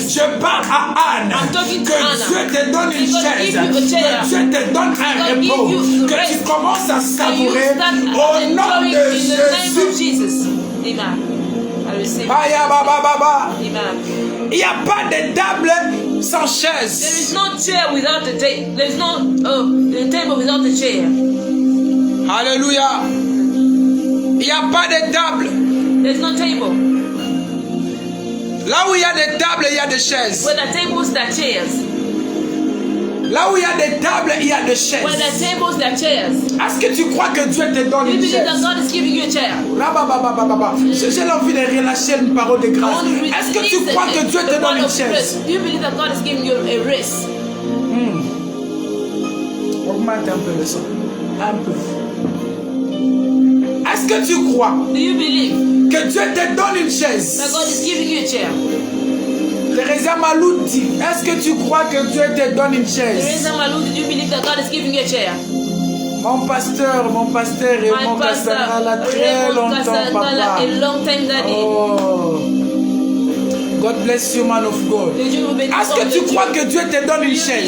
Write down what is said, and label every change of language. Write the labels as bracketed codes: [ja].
[fr] Je parle à Anne. Que Dieu te donne une chaise. Que Dieu te donne un repos. Que tu commences à savourer au nom de Jésus. Amen. Il n'y a pas de table sans chaise. [en] There is no chair without a table. There is no table without a chair. [fr] Alléluia. Il n'y a pas de table. [en] There is no table. [fr] Là où il y a des tables, il y a des chaises. [en] Where the tables, there are chairs. [fr] Là où il y a des tables, il y a des chaises. [en] Where the tables, there are chairs. [fr] Est-ce que tu crois que Dieu te donne [en] You [fr] une [en] believe [fr] chaise? [en] that God is giving you a chair? [fr] J'ai envie de relâcher une parole de grâce. Est-ce que tu crois que Dieu te donne une chaise? [en] Do you believe that God is giving you a wrist? [fr] Augmente un peu le son. Un peu. Est-ce que tu crois [en] Do you believe [fr] que Dieu te donne une chaise? [en] that God is giving you a chair? [fr] Teresa Malou dit, est-ce que tu crois que Dieu te donne une chaise? [en] Teresa Malou, do you believe that God is giving you a chair? [fr] Mon pasteur et mon pasteur a très longtemps, papa. [en] A long time, Daddy. Oh. God bless you, man of God. [fr] Est-ce que tu crois que Dieu te donne une chaise?